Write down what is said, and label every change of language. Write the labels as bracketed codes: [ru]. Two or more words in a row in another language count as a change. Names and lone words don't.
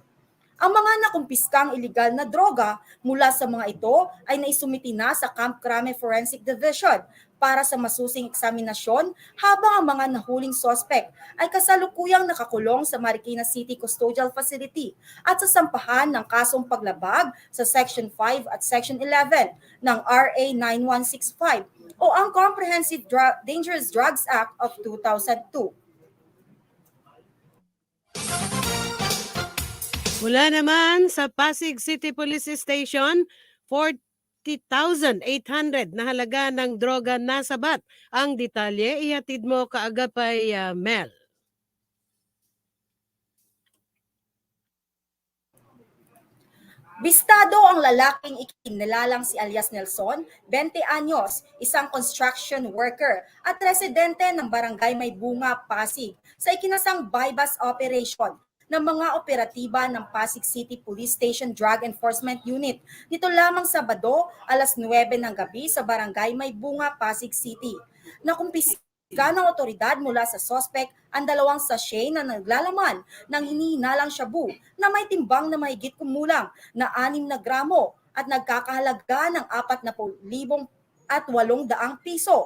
[tl] Ang mga nakumpiskang iligal na droga mula sa mga ito ay naisumiti na sa Camp Crame Forensic Division para sa masusing eksaminasyon habang ang mga nahuling sospek ay kasalukuyang nakakulong sa Marikina City Custodial Facility at sasampahan ng kasong paglabag sa Section 5 at Section 11 ng RA 9165 o ang Comprehensive Dangerous Drugs Act of 2002. Mula naman sa Pasig City Police Station, 40,800 na halaga ng droga nasabat. Ang detalye ihatid mo kaagapay Mel. Bistado ang lalaking ikinilalang si alias Nelson, 20 anyos, isang [en] construction worker [tl] at residente ng Barangay May Bunga, Pasig sa ikinasang [en] bypass operation [tl] ng mga operatiba ng Pasig City Police Station Drug Enforcement Unit. Nito lamang Sabado, alas 9 ng gabi sa Barangay May Bunga, Pasig City. Nakumpiska ng otoridad mula sa sospek ang 2 sachet na naglalaman ng hinihinalang shabu na may timbang na mahigit kumulang na 6 na gramo at nagkakahalaga ng 40,800 piso.